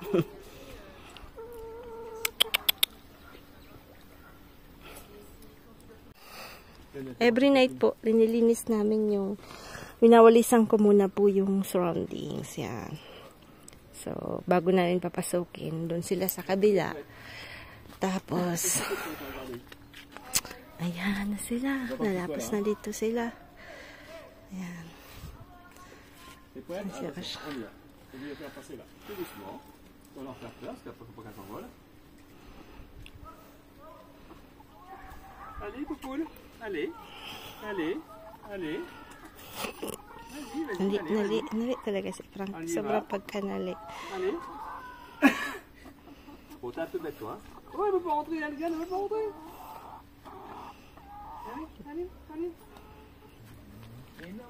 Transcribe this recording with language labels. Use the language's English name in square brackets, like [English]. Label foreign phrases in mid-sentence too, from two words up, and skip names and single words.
[English] Every night [Filipino] po, linilinis namin yung winawalisan ko muna po yung surroundings. Yan. So, bago namin papasukin, doon sila sa kabila. Tapos, ayan na sila. Nalapas na dito sila. Ayan. [French] On y va. On va faire passer là. Tout doucement. On va leur faire place, puis après, faut pas qu'elle s'envole. Allez, poupoule. Allez. Allez. [Filipino] Nali talaga si Frank. Sobrang pagkanali. [French] Allez. Bon, t'es un peu bête, toi. Oh, elle veut pas rentrer, elle veut pas rentrer. Allez.